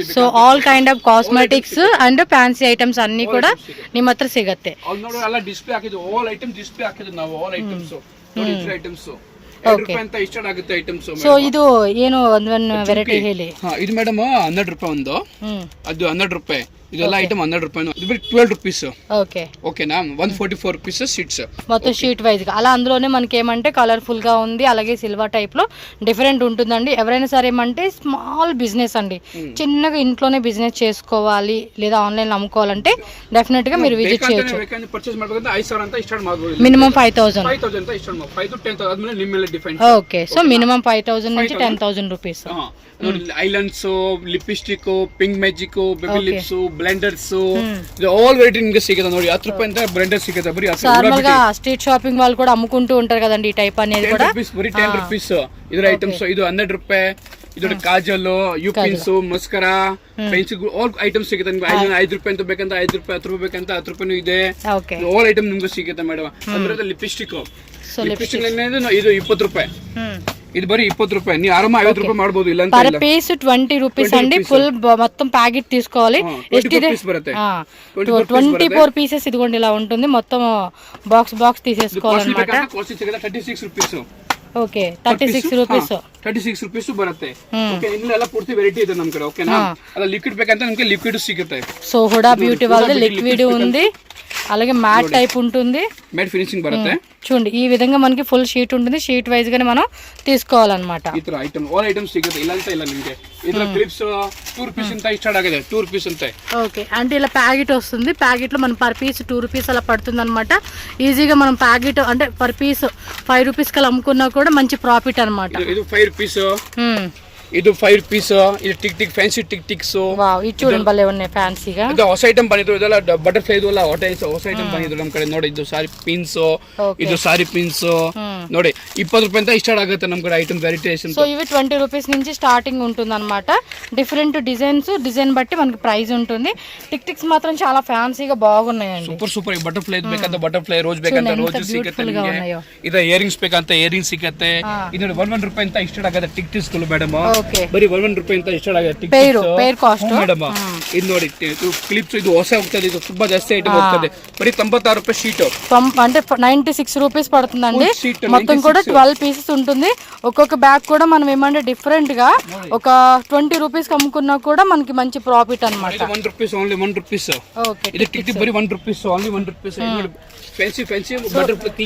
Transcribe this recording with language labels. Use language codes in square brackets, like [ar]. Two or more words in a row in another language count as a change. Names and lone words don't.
[en] so all kind of cosmetics and fancy items [kn] ಅన్ని ಕೂಡ ನಿಮ್ಮ ಹತ್ರ ಸಿಗುತ್ತೆ. ಅಲ್ಲಿ ನೋಡಿ ಎಲ್ಲ ಡಿಸ್ಪ್ಲೇ ಹಾಕಿದ್ದು, [en] all item display [kn] ಹಾಕಿದ್ದು ನಾವು. [en] all items [kn] ನೋಡಿ, ಈ ಐಟಮ್ಸ್ ₹2 ಅಂತ ಇಷ್ಟ ಆಗುತ್ತೆ ಐಟಮ್ಸ್. ಸೊ ಇದು ಏನು ಒಂದು ವೆರೈಟಿ ಹೇಳಿ. ಇದು ಮೇಡಮ್ ₹12 ಒಂದು, ಅದು ₹12. ಇದೆಲ್ಲ ಐಟಮ್ ₹12. [te] ఇది ₹12. ఓకే, ఓకేనా. 144 [en] rupees sheets [te] మొత్తం [en] sheet wise [te] గా. అలా అందులోనే మనకి ఏమంటే కలర్ఫుల్ గా ఉంది, అలాగే [en] silver type [te] లో డిఫరెంట్ ఉంటుందండి. ఎవరైనా సరే ఏమంటే [en] small business [te] అండి, చిన్నగా ఇంట్లోనే బిజినెస్ చేసుకోవాలి లేదా ఆన్లైన్ అమ్ముకోవాలంటే డెఫినెట్ గా మీరు విజిట్ చేయొచ్చు. [kn] ಪರ್ಚೇಸ್ ಮಾಡಬೇಕಂದ್ರೆ 5,000 ಅಂತ ಸ್ಟಾರ್ಟ್ ಮಾಡಬಹುದು. [te] మినిమం 5,000 [kn] ಅಂತ ಸ್ಟಾರ್ಟ್ ಮಾಡಿ 5 to 10,000 ಆದ್ಮೇಲೆ ನಿಮ್ಮ ಮೇಲೆ ಡಿಪೆಂಡ್. [te] ఓకే, సో మినిమం 5,000 నుంచి 10,000 రూపీస్. [kn] ಐಲ್ಯಾಂಡ್ಸ್, ಲಿಪ್ಸ್ಟಿಕ್, ಪಿಂಕ್ ಮ್ಯಾಜಿಕ್, ಬೇಬಿ ಲಿಪ್ಸ್, ಬ್ಲೆಂಡರ್ಸ್, [en] all variety [kn] ನಿಮಗೆ ಸಿಗುತ್ತೆ ನೋಡಿ. ₹10 ಅಂತ ಬ್ಲೆಂಡರ್ ಸಿಗುತ್ತೆ. ಬರೀ [te] నార్మల్ గా [en] street shopping [te] వాళ్ళు కూడా అమ్ముకుంటూ ఉంటారు కదండి ఈ టైప్ అనేది కూడా. [kn] ಬರೀ ₹10 ಇದರ ಐಟಮ್ಸ್. ಇದು ₹12. ಇದು ಕಾಜಲ್, ಯುಪಿನ್ಸ್, ಮಸ್ಕರಾ, ಪೆನ್ಸಿಲ್, [en] all items [kn] ಸಿಗುತ್ತೆ ನಿಮ್ಗೆ. ₹5 ಅಂತ ಬೇಕಂತ ₹5, ₹10 ಬೇಕಂತ ₹10 ಇದೆ. [en] all item [kn] ನಿಮ್ಗೆ ಸಿಗುತ್ತೆ ಮೇಡಮ್. ಅಂದ್ರೆ ಲಿಪ್ಸ್ಟಿಕ್, ಲಿಪ್ಸ್ಟಿಕ್ ಇದು ₹20. ఇది బరీ ₹20. నీ ఆరామ ₹50 ಮಾಡಬಹುದು. ಇಲ್ಲ ಅಂತ [en] per piece [te] 20 రూపీస్ అండి. ఫుల్ మొత్తం ప్యాకెట్ తీసుకోవాలి. 24 పీసెస్ ఇదిగోండి ఇలా ఉంటుంది. మొత్తం బాక్స్ తీసేసుకోవాలన్నమాట. ₹36. ఓకే, 36 రూపీస్. [kn] 36 rupees ಬರುತ್ತೆ. ಓಕೆ, ಇನ್ನೆಲ್ಲ ಪೂರ್ತಿ ವೆರೈಟಿ ಇದೆ ನಮ್ಮ ಕಡೆ. ಓಕೆನಾ. ಅಲ್ಲ ಲಿಕ್ವಿಡ್ ಬೇಕಂತ ನಿಮಗೆ ಲಿಕ್ವಿಡ್ ಸಿಗುತ್ತೆ. [te] సో హుడా బ్యూటీ వాళ్ళది లిక్విడ్ ఉంది, అలాగే [en] matte type [te] ఉంటుంది, [en] matte finishing బರುತ್ತೆ. [te] చూడండి ఈ విధంగా మనకి [en] full sheet [te] ఉంటుంది. [en] sheet wise [te] గానే మనం తీసుకోవాలన్నమాట. [kn] ಈ ತರ [en] item all items [kn] ಸಿಗುತ್ತೆ. ಇಲ್ಲ ಅಂತ ಇಲ್ಲ ನಿಮಗೆ. ಇದರ ಕ್ಲಿಪ್ಸ್ ₹2 ಅಂತ ಸ್ಟಾರ್ಟ್ ಆಗಿದೆ. ₹2 ಅಂತ. [te] ఓకే, అంటే ఇలా ప్యాకెట్ వస్తుంది. ప్యాకెట్ లో మనం [en] per piece [te] ₹2 అలా పడుతుంది అనమాట. ఈజీగా మనం ప్యాకెట్ అంటే [en] per piece [te] ₹5 కలా అమ్ముకున్నా కూడా మంచి ప్రాఫిట్ అనమాట. [kn] ಇದು ₹5. ಇದು ₹5. ಇದು [en] tic fancy tics. [te] ವಾವ್, ಇದು చూడండి భలే ఉన్నాయి ఫ్యాన్సీగా. [kn] ಇದು ಹೊಸ ಐಟಮ್ ಬಂದಿದ್ರು. ಇದೆಲ್ಲ ಬಟರ್ಫ್ಲೈ, ಇದು ಎಲ್ಲ ಹೊಸ ಐಟಮ್ ಬಂದಿದ್ರು ನಮ್ಮ ಕಡೆ ನೋಡಿ. ಇದು [en] saree pins, [kn] ಇದು [en] saree pins, [kn] ನೋಡಿ 20 ರೂಪಾಯಿ ಅಂತ ಸ್ಟಾರ್ಟ್ ಆಗುತ್ತೆ ನಮ್ ಕಡೆ [en] item variation. [te] సో ఇవి 20 రూపీస్ నుంచి స్టార్టింగ్ ఉంటుంది అనమాట. [en] different design [te] బట్టి మనకి ప్రైస్ ఉంటుంది. టిక్స్ మాత్రం చాలా ఫ్యాన్సీగా బాగున్నాయండి. [en] super super. [kn] ಬಟರ್ಫ್ಲೈ ಬೇಕಂತ ಬಟರ್ಫ್ಲೈ, ರೋಸ್ ಬೇಕಂತ ರೋಸ್ ಸಿಗುತ್ತೆ ನಿಮಗೆ. ಇದು ಇಯರಿಂಗ್ಸ್ ಬೇಕಂತ ಇಯರಿಂಗ್ಸ್ ಸಿಗುತ್ತೆ. ಇದು 1 ರೂಪಾಯಿ ಅಂತ ಸ್ಟಾರ್ಟ್ ಆಗುತ್ತೆ [en] tics madam. [kn] ಬರೀ 1 ರೂಪಾಯಿ ಅಂತ ಸ್ಟಾರ್ಟ್ ಆಗುತ್ತೆ [en] tics madam. [kn] ಇದು ನೋಡಿ ಕ್ಲಿಪ್ಸ್, ಇದು ಹೊಸ ಹೋಗ್ತದೆ, ಇದು ತುಂಬಾ ಜಾಸ್ತಿ ಐಟಮ್ ಹೋಗ್ತದೆ. ಬರೀ 96 ರೂಪಾಯಿ ಶೀಟ್ [te] అంటే 96 రూపీస్ పడుతుందండి. మొత్తం కూడా 12 పీసెస్ ఉంటుంది. ఒక్కొక్క బ్యాగ్ కూడా మనం ఏమంటే డిఫరెంట్ గా ఒక 20 రూపీస్ అమ్ముకున్నా కూడా మనకి మంచి ప్రాఫిట్ అన్నమాట. [en] 1 rupees only 1 rupees. [te] ఓకే, ఇది టిక్ బరీ 1 [en] rupees only [te] 1 రూపీస్. [en] fancy fancy butterfly clips.